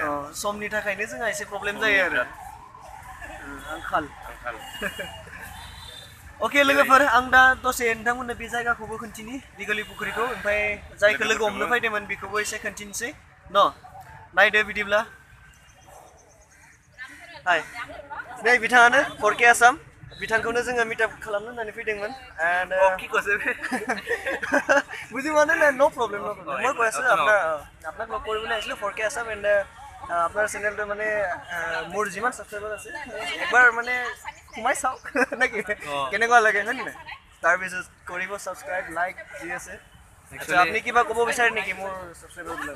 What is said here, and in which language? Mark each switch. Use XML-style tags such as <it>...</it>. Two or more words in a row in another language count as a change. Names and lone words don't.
<brx>समनि थाखायनो जोंहा एसे प्रब्लेम जायो आरो आंखाल अके लोगोफोर आं दा दसे नोंथांमोननो बे जायगाखौबो खोन्थिनि दिगलि पुख्रिखौ ओमफ्राय जायखौ लोगो हमनो फैदोंमोन बेखौबो एसे खोन्थिनोसै न नायदो बिदिब्ला हाय नै बिथाङानो 4K आसाम बिथांखौनो जोङो मिटआप खालामनो होननानै फैदोंमोन</brx> <as>एन्ड বুজি পোৱা নাই</as> <en>no problem</en> <as>মই কৈ আছোঁ আপোনাক লগ কৰিবলৈ আহিছিলোঁ 4K আসাম এণ্ড আপোনাৰ চেনেলটো মানে মোৰ যিমান ছাবস্ক্ৰাইবাৰ আছে একবাৰ মানে সোমাই চাওক নেকি কেনেকুৱা লাগে হয় নাই তাৰপিছত কৰিব</as> <en>subscribe like</en> <as>যি আছে আপুনি কিবা ক'ব বিচাৰে নেকি মোৰ ছাবস্ক্ৰাইবাৰবিলাক</as>